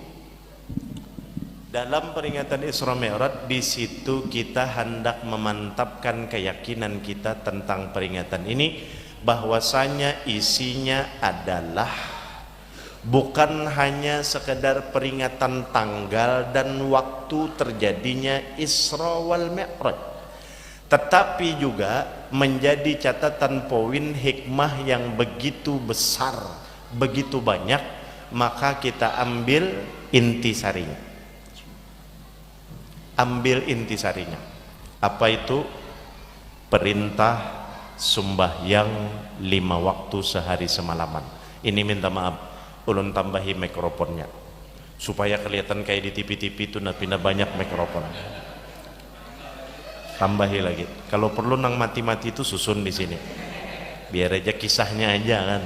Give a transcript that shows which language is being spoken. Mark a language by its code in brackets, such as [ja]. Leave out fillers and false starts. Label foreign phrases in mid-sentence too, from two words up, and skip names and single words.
[id] dalam peringatan Isra Mi'raj di situ kita hendak memantapkan keyakinan kita tentang peringatan ini, bahwasanya isinya adalah bukan hanya sekedar peringatan tanggal dan waktu terjadinya Isra wal Mi'raj, tetapi juga menjadi catatan poin hikmah yang begitu besar, begitu banyak. Maka kita ambil intisarinya. Ambil intisarinya. Apa itu? Perintah sembahyang 5 waktu sehari semalaman. Ini minta maaf, ulun tambahi mikrofonnya supaya kelihatan kayak di TV-TV itu pindah banyak mikrofon. Tambahi lagi. Kalau perlu nang mati-mati itu susun di sini. Biar aja kisahnya aja kan.